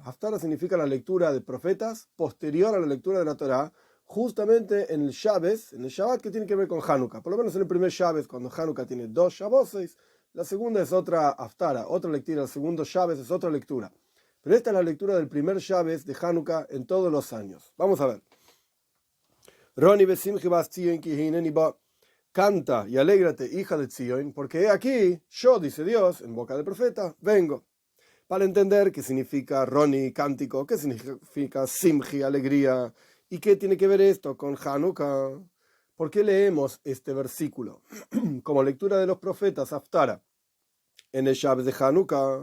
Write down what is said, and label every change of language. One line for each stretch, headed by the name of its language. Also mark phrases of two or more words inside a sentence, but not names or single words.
Spanish: Haftara significa la lectura de profetas posterior a la lectura de la Torá, justamente en el Shabbat, en el Shabbat que tiene que ver con Hanukkah. Por lo menos en el primer Shabbat, cuando Hanukkah tiene dos Shabbotes, la segunda es otra Haftara, otra lectura. El segundo Shabbat es otra lectura. Pero esta es la lectura del primer Shabbat de Hanukkah en todos los años. Vamos a ver.
Hebrew: רני ושמחי בת ציון כי הנני בא.
Spanish: Canta y alégrate, hija de Tzion, porque he aquí, yo, dice Dios, en boca del profeta, vengo. Para entender qué significa Roni, cántico, qué significa Simchi, alegría, y qué tiene que ver esto con Hanukkah. ¿Por qué leemos este versículo como lectura de los profetas, Haftara, en el Shabbat de Hanukkah?